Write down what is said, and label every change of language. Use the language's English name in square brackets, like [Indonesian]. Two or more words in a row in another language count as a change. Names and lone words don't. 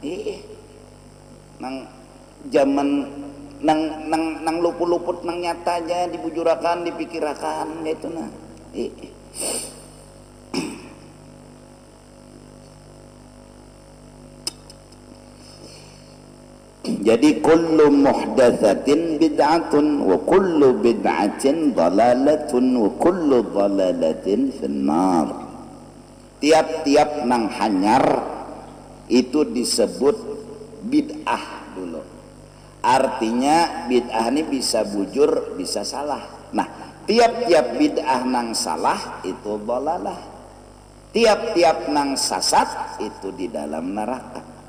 [Banjar] nang zaman nang luput-luput nang nyata aja dibujurakan dipikirakan gitu nah jadi [Arabic] كل محدثة بدعة وكل بدعة ضلالة وكل ضلالة في النار. [Banjar] Tiap-tiap nang hanyar itu disebut bid'ah dulu. Artinya bid'ah ini bisa bujur, bisa salah. Nah, tiap-tiap bid'ah nang salah itu dalalah. Tiap-tiap nang sasat itu di dalam neraka.